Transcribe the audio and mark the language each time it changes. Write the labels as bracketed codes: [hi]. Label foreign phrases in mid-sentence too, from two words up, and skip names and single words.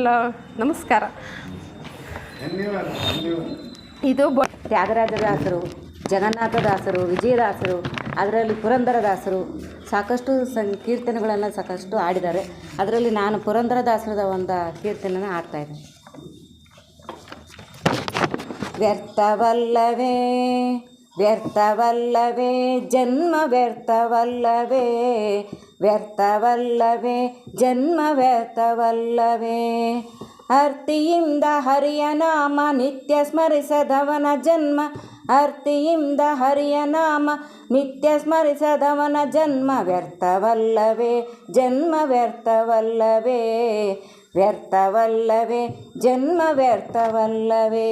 [kn] ನಮಸ್ಕಾರ. ಇದು ತ್ಯಾಗರಾಜದಾಸರು, ಜಗನ್ನಾಥದಾಸರು, ವಿಜಯದಾಸರು, ಅದರಲ್ಲಿ ಪುರಂದರದಾಸರು ಸಾಕಷ್ಟು ಕೀರ್ತನೆಗಳನ್ನು ಸಾಕಷ್ಟು ಹಾಡಿದ್ದಾರೆ. ಅದರಲ್ಲಿ ನಾನು ಪುರಂದರದಾಸರದ ಒಂದು ಕೀರ್ತನೆಯನ್ನು ಹಾಡ್ತಾಯಿದ್ದೆ. ವ್ಯರ್ಥವಲ್ಲವೇ ವ್ಯರ್ಥವಲ್ಲವೇ ಜನ್ಮ ವ್ಯರ್ಥವಲ್ಲವೇ, ವ್ಯರ್ಥವಲ್ಲವೇ ಜನ್ಮ ವ್ಯರ್ಥವಲ್ಲವೇ. ಅರ್ತಿಯಿಂದ ಹರಿಯ ನಾಮ ನಿತ್ಯ ಸ್ಮರಿಸದವನ ಜನ್ಮ, ಅರ್ತಿಯಿಂದ ಹರಿಯ ನಾಮ ನಿತ್ಯ ಸ್ಮರಿಸದವನ ಜನ್ಮ ವ್ಯರ್ಥವಲ್ಲವೇ, ಜನ್ಮ ವ್ಯರ್ಥವಲ್ಲವೇ, ವ್ಯರ್ಥವಲ್ಲವೇ ಜನ್ಮ ವ್ಯರ್ಥವಲ್ಲವೇ.